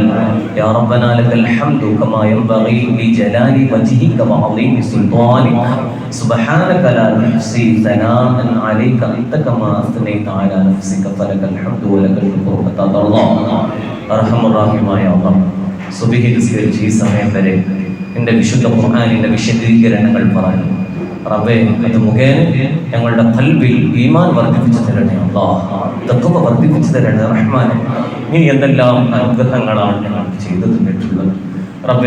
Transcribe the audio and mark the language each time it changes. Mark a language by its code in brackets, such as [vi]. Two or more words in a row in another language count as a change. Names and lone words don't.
[ar] يا ربنا لك الحمد كما ينبغي لجلال وجهك وعظيم سلطانك. سبحانك لا نحصي ثناء عليك أنت كما أثنيت على نفسك فلك الحمد ولك الشكر حتى ترضى. أرحم الراحمين يا الله. [ml] സുബ്ഹി നിസ്കരിച്ച് ഈ സമയം വരെ എൻ്റെ വിശുദ്ധ ഖുർആനിൻ്റെ വിശദീകരണങ്ങൾ പറഞ്ഞു. റബ്ബേ, അത് മുഖേന ഞങ്ങളുടെ ഖൽബിൽ ഈമാൻ വർദ്ധിപ്പിച്ചു തരണേ അല്ലാഹ്, തഖ്വ വർദ്ധിപ്പിച്ചു തരണേ റഹ്മാനെ. നീ എന്തെല്ലാം അനുഗ്രഹങ്ങളാണ് ഞങ്ങൾക്ക് ചെയ്തു തന്നിട്ടുള്ളത് റബ്ബേ.